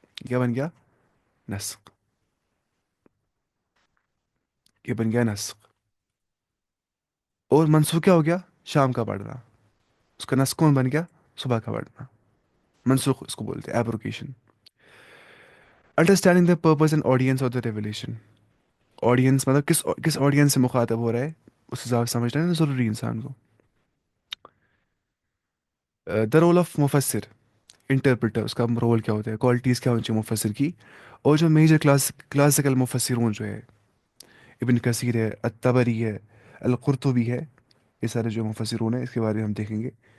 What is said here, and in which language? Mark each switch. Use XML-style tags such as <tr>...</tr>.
<ur>یہ بن گیا نسخ، یہ بن گیا نسخ. اور منسوخ کیا ہو گیا، شام کا پڑھنا. اس کا نسخ کون بن گیا، صبح کا پڑھنا. منسوخ اس کو بولتے ہیں ایبروکیشن.</ur> <en>Understanding the purpose and audience of the revelation.</en> <ur>Audience مطلب کس آڈینس سے مخاطب ہو رہا ہے، اس حساب سے سمجھنا ہے نا ضروری انسان کو.</ur> <en>the role of مفسر،</en> <ur>انٹرپریٹر اس کا رول کیا ہوتا ہے، کوالٹیز کیا ہونی چاہیے مفسر کی. اور جو میجر کلاسیکل مفسرون جو ہے، ابن کثیر ہے، الطبری ہے، القرطبی ہے، یہ سارے جو مفسرون ہیں اس کے بارے میں ہم دیکھیں گے.</ur>